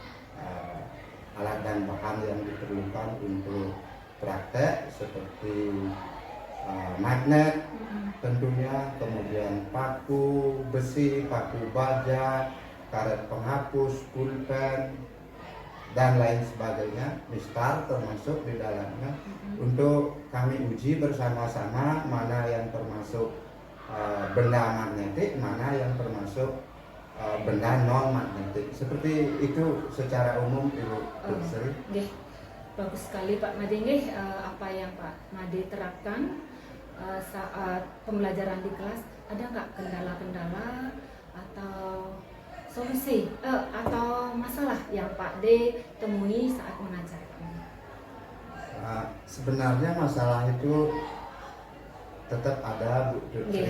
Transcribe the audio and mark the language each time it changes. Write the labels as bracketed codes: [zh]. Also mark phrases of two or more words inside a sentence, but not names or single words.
[id] alat dan bahan yang diperlukan untuk praktek seperti magnet tentunya, kemudian paku besi, paku baja, karet penghapus, pulpen, dan lain sebagainya, mistar termasuk di dalamnya, untuk kami uji bersama-sama mana yang termasuk benda magnetik, mana yang termasuk benda non magnetik. Seperti itu secara umum Ibu Dr. Nggih. Bagus sekali Pak Made. Apa yang Pak Made terapkan saat pembelajaran di kelas, ada nggak kendala-kendala atau solusi atau masalah yang Pak D temui saat mengajar? Sebenarnya masalah itu tetap ada, Bu Dr.